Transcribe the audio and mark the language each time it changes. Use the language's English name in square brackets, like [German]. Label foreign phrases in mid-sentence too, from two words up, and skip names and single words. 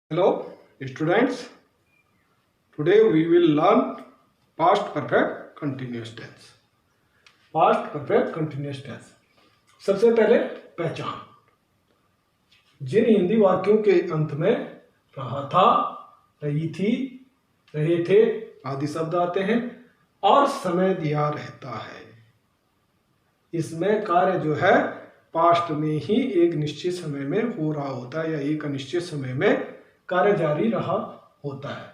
[English] Hello, students. Today we will learn past perfect continuous tense. Past perfect continuous tense. [Hindi] सबसे पहले पहचान। जिन हिंदी वाक्यों के अंत में रहा था, रही थी, रहे थे आदि शब्द आते हैं और समय दिया रहता है, इसमें कार्य जो है पास्ट में ही एक निश्चित समय में हो रहा होता है या एक अनिश्चित समय में कार्य जारी रहा होता है।